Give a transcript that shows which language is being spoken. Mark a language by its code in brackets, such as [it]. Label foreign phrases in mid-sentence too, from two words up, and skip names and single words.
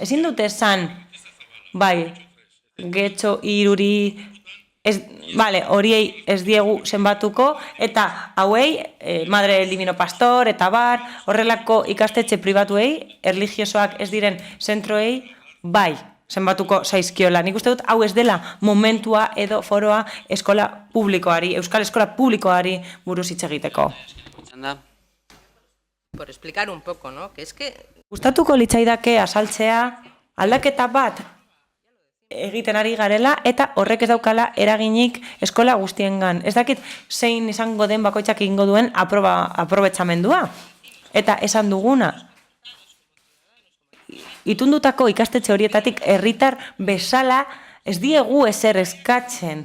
[eu] Ezin dute esan, bai, getxo iruri, horiei ez diegu zenbatuko, eta hauei, Madre del Divino Pastor, eta bar, horrelako ikastetxe pribatuei, erlijiosoak ez diren zentroei, bai, zenbatuko zaizkiola. Nik uste dut, hau ez dela momentua edo foroa eskola publikoari, euskal eskola publikoari buruz hitz egiteko. [es] Por explicar un poco, ¿no? Que es que... [eu] Gustatuko litzaidake azaltzea aldaketa bat egiten ari garela eta horrek ez daukala eraginik eskola guztiengan. Ez dakit zein izango den bakoitzak egingo duen aprobetxamendua. Eta esan duguna, itundutako ikastetxe horietatik herritar bezala ez diegu ezer eskatzen.